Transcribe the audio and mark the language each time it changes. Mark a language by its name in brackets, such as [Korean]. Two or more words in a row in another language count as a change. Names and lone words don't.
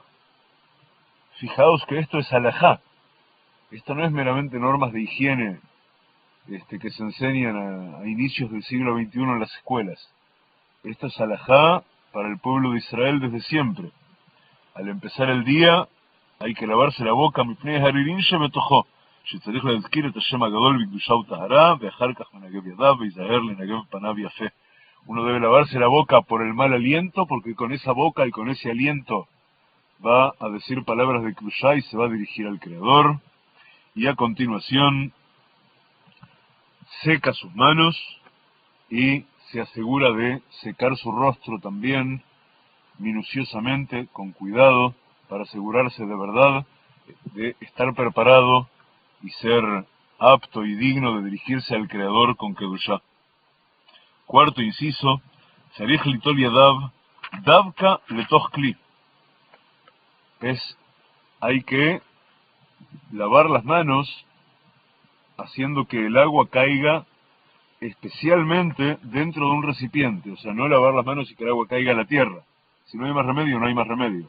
[Spanish] Fijaos que esto es halajá. Esto no es meramente normas de higiene que se enseñan a inicios del siglo XXI en las escuelas. Esto es halajá para el pueblo de Israel desde siempre. Al empezar el día hay que lavarse la boca. [Hebrew] מפני הריחין שבתוכו, שצריך להזכיר את השם הגדול בקדושה וטהרה, ואחר כך מנגב ידיו וייזהר לנגב פניו יפה. [Spanish] Uno debe lavarse la boca por el mal aliento, porque con esa boca y con ese aliento va a decir palabras de Kedushá y se va a dirigir al Creador. Y a continuación seca sus manos y se asegura de secar su rostro también minuciosamente, con cuidado, para asegurarse de verdad de estar preparado y ser apto y digno de dirigirse al Creador con Kedushá. Cuarto inciso, [Hebrew] צריך ליטול ידיו דווקא לתוך כלי. [Spanish] Hay que lavar las manos haciendo que el agua caiga especialmente dentro de un recipiente. O sea, no lavar las manos y que el agua caiga a la tierra. Si no hay más remedio, no hay más remedio.